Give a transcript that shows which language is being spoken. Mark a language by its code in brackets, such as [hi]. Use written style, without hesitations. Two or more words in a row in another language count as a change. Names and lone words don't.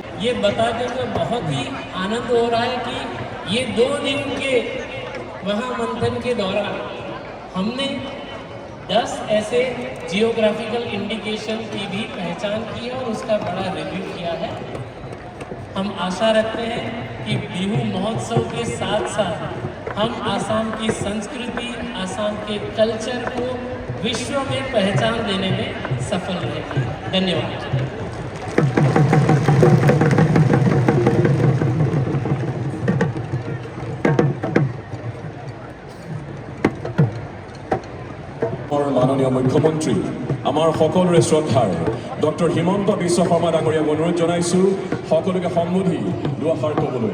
[hi] ये बताते हुए बहुत ही आनंद हो रहा है कि ये 2 दिन के महामंथन के दौरान हमने 10 ऐसे [en] geographical indication [hi] की भी पहचान की है और उसका बड़ा रिव्यू किया है। हम आशा रखते हैं कि बिहू महोत्सव के साथ साथ हम आसाम की संस्कृति, आसाम के कल्चर को विश्व में पहचान देने में सफल रहेंगे। धन्यवाद। [as] মাননীয় মুখ্যমন্ত্ৰী আমাৰ সকলোৰে শ্ৰদ্ধাৰ ডক্টৰ হিমন্ত বিশ্ব শৰ্মা ডাঙৰীয়াক অনুৰোধ জনাইছোঁ সকলোকে সম্বোধি দুআষাৰ ক'বলৈ।